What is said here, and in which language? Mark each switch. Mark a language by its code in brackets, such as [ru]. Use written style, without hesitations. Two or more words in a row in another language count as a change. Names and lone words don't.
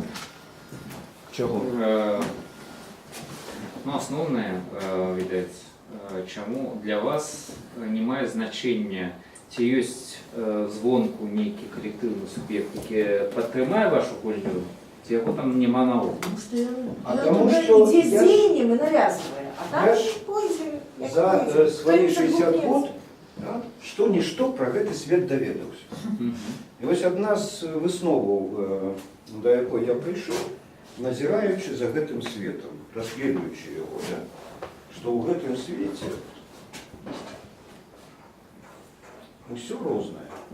[be] Чаго? Ну, асноўнае, відаць, чаму для вас не мае значэння, ці ёсць звонку нейкі калектыўны суб'ект, які падтрымае вашу гульню, ці яго там няма наогул. [ru] Потому что идея дзеяння мы навязываем, а там пользуем. За свои [be] 60 год, да, што-нішто про гэты свет даведаўся. І вось адна з высноваў, да якой я прыйшоў, назіраючы за гэтым светом, расследуючы яго, да, што ў гэтым свеце ўсё рознае.